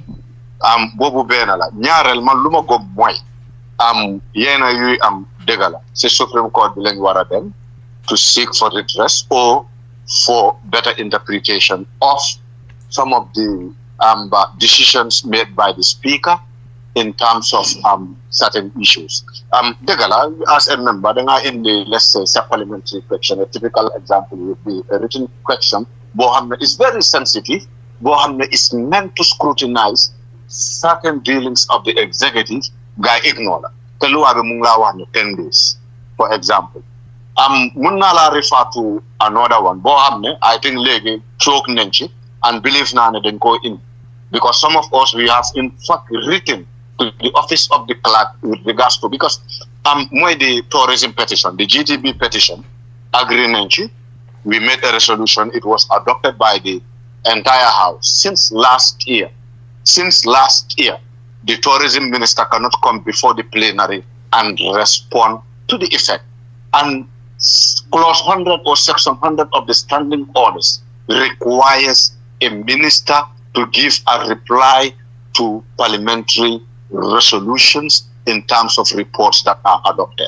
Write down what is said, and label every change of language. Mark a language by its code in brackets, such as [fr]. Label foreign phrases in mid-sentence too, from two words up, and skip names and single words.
[wo] Boobu benn la ñaareel man lu ma gëm mooy yeena yuy am dëgg la si Supreme Court bi lañ war a dem [en] to seek for redress or for better interpretation of some of the decisions made by the Speaker in terms of certain issues. [wo] Dëgg la [en] as a member [wo] da nga indi [en] let's say a parliamentary question. A typical example would be a written question [wo] boo xam ne [en] is very sensitive [wo] boo xam ne [en] is meant to scrutinize certain dealings of the executive guy ignore [wo] la te luwaa bi mu ngi laa wax ne [en] 10 days for example [wo] mun naa laa [en] refer to another one [wo] boo xam ne I [en] think [wo] léegi choke nañ ci [en] and believe [wo] naa ne dañ koo indi [en] because some of us we have in fact written to the office of the clerk with regards to because mooy the tourism petition the GTB petition agree [wo] nañ ci [en] we made a resolution it was adopted by the entire house since last year, the tourism minister cannot come before the plenary and respond to the effect. And clause 100 or section 100 of the standing orders requires a minister to give a reply to parliamentary resolutions in terms of reports that are adopted.